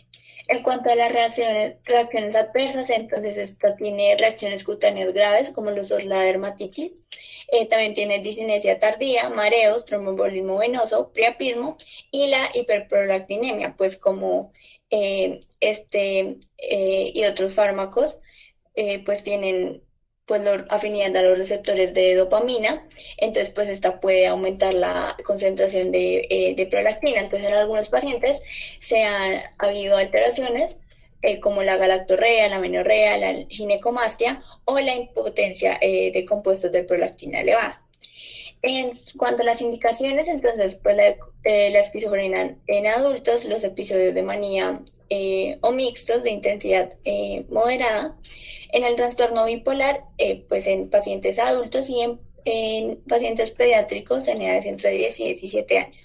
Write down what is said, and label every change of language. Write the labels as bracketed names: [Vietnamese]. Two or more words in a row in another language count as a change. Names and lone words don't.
[Spanish] En cuanto a las reacciones adversas, entonces esta tiene reacciones cutáneas graves como lo son la dermatitis, también tiene discinesia tardía, mareos, tromboembolismo venoso, priapismo y la hiperprolactinemia, pues como y otros fármacos pues tienen pues afinidad a los receptores de dopamina, entonces pues esta puede aumentar la concentración de prolactina. Entonces en algunos pacientes ha habido alteraciones como la galactorrea, la amenorrea, la ginecomastia o la impotencia de compuestos de prolactina elevada. En cuanto a las indicaciones, entonces pues la esquizofrenia en adultos, los episodios de manía o mixtos de intensidad moderada. En el trastorno bipolar, pues en pacientes adultos y en pacientes pediátricos en edades entre 10 y 17 años.